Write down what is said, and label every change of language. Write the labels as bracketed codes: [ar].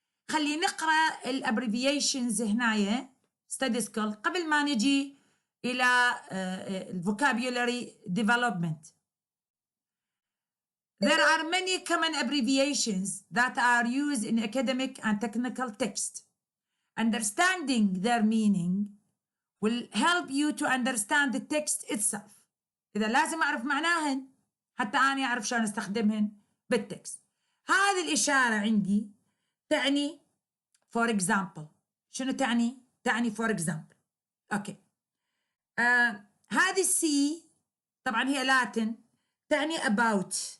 [ar] خلي نقرأ الابريفيشنز هنايا study skill قبل ما نجي إلى vocabulary development. [en] There are many common abbreviations that are used in academic and technical text. Understanding their meaning will help you to understand the text itself. [ar] إذا لازم أعرف معناهن حتى أنا أعرف شلون أستخدمهن بالتكست. هذه الإشارة عندي تعني [en] for example. [ar] شنو تعني؟ تعني [en] for example. [ar] أوكي. هذه C طبعا هي لاتن تعني about.